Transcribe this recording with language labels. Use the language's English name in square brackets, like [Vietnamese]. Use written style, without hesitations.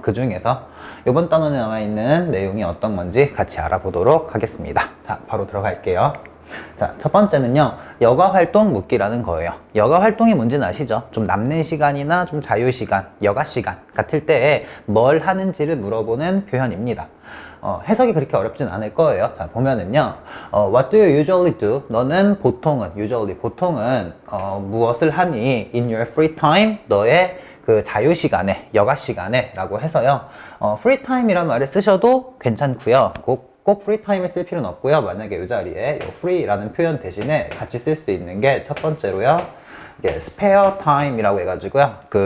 [Korean] 그 중에서 이번 단원에 나와 있는 내용이 어떤 건지 같이 알아보도록 하겠습니다. 자, 바로 들어갈게요. 자, 첫 번째는요, 여가활동 묻기라는 거예요. 여가활동이 뭔지는 아시죠? 좀 남는 시간이나 좀 자유시간, 여가시간 같을 때에 뭘 하는지를 물어보는 표현입니다. 해석이 그렇게 어렵진 않을 거예요. 자, 보면은요, [English] What do you usually do? [Korean] 너는 보통은, 보통은, 무엇을 하니? [English] In your free time? [Korean] 너의 그 자유시간에, 여가시간에 라고 해서요, [English] free time [Korean] 이라는 말을 쓰셔도 괜찮고요. 꼭 프리타임을 쓸 필요는 없고요. 만약에 이 자리에 이 free라는 표현 대신에 같이 쓸 수 있는 게 첫 번째로요, 이게 [English] spare time [Korean] 이라고 해가지고요.